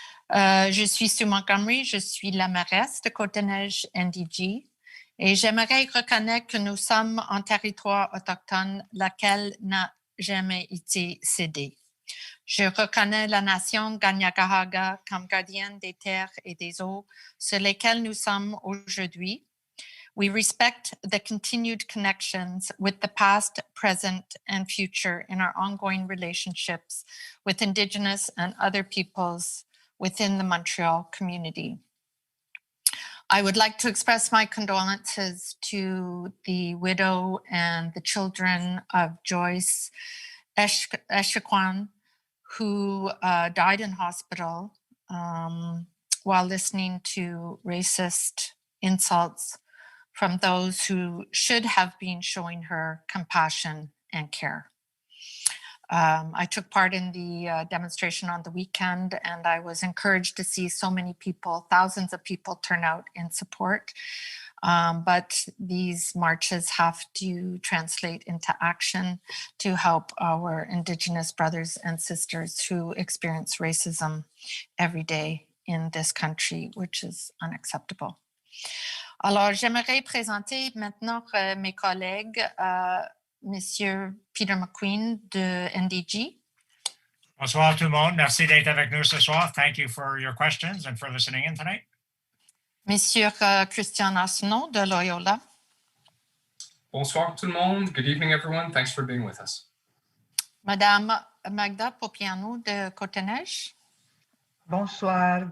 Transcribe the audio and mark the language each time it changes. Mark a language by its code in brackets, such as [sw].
[fr] Je suis Sue Montgomery, je suis la mairesse de CDN-NDG et j'aimerais reconnaître que nous sommes en territoire autochtone, laquelle n'a jamais été cédée. Je reconnais la nation Kanien'kehá:ka comme gardienne des terres et des eaux sur lesquelles nous sommes aujourd'hui. [en] We respect the continued connections with the past, present, and future in our ongoing relationships with Indigenous and other peoples within the Montreal community. I would like to express my condolences to the widow and the children of Joyce Echequan, who died in hospital while listening to racist insults from those who should have been showing her compassion and care. I took part in the demonstration on the weekend, and I was encouraged to see so many people, thousands of people turn out in support. But these marches have to translate into action to help our Indigenous brothers and sisters who experience racism every day in this country, which is unacceptable. [fr] Alors, j'aimerais présenter maintenant mes collègues, Monsieur Peter McQueen de NDG. Bonsoir tout le monde. Merci d'être avec nous ce soir. [en] Thank you for your questions and for listening in tonight. [fr] Monsieur Christian Arsenault de Loyola. Bonsoir tout le monde. [en] Good evening, everyone. Thanks for being with us. [fr] Madame Magda Popianou de Côte-Neige. Bonsoir.